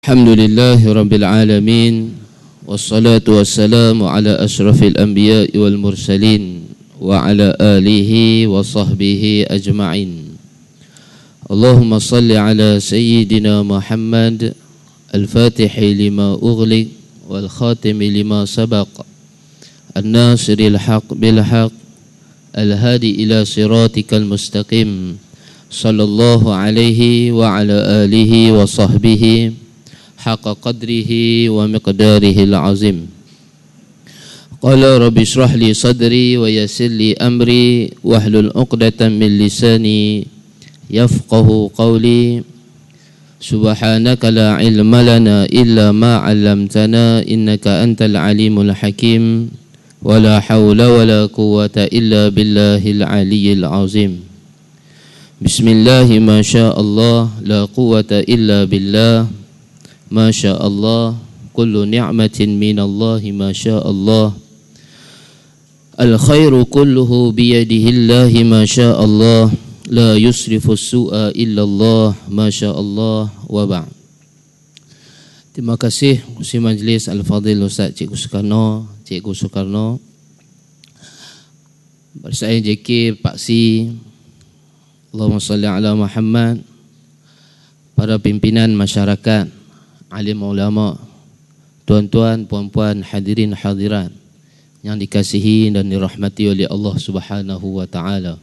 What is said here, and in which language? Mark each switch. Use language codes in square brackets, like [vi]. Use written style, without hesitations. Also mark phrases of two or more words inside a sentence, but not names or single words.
[ar] الحمد لله رب العالمين. والصلاة والسلام على أشرف الأنبياء والمرسلين وعلى آله وصحبه أجمعين. اللهم صل على سيدنا محمد الفاتح لما أغلق والخاتم لما سبق الناصر الحق بالحق الهادي إلى صراطك المستقيم صلى الله عليه وعلى آله وصحبه حق قدره ومقداره العظيم. قال رب اشرح لي صدري ويسر لي أمري واحلل عقدة من لساني يفقهوا قولي. سبحانك لا علم لنا إلا ما علمتنا إنك أنت العليم الحكيم. ولا حول ولا قوة إلا بالله العلي العظيم. بسم الله ما شاء الله لا قوة إلا بالله. ما شاء الله، كل نعمة من الله ما شاء الله. الخير كله بيد الله ما شاء الله. لا يصرف السوء إلا الله ما شاء الله وبعد. [ms] Terima kasih Kursi Majlis Al-Fadhil Ustaz Cikgu Soekarno. Bersama JK Pak Si, [ar] اللهم صل على محمد, [ms] para pimpinan masyarakat, alim ulama, tuan-tuan, puan-puan, hadirin hadirat yang dikasihi dan dirahmati oleh Allah [ar] سبحانه وتعالى.